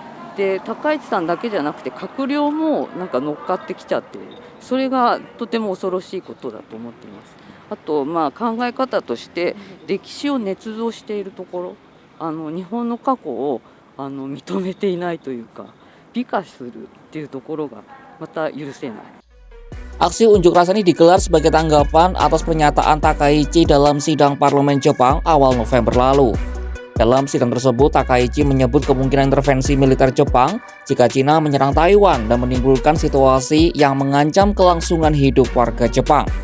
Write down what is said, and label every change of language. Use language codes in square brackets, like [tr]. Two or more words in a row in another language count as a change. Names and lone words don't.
[ja] で、高市さんだけじゃなくて閣僚もなんか乗っかってきちゃっている、それがとても恐ろしいことだと思っています。あと考え方として歴史を捏造しているところ、日本の過去を認めていないというか、美化するっていうところがまた許せない。 [id] Aksi unjuk rasa ini digelar sebagai tanggapan atas pernyataan Takaichi dalam sidang parlemen Jepang awal November lalu. Dalam sidang tersebut, Takaichi menyebut kemungkinan intervensi militer Jepang jika Cina menyerang Taiwan dan menimbulkan situasi yang mengancam kelangsungan hidup warga Jepang.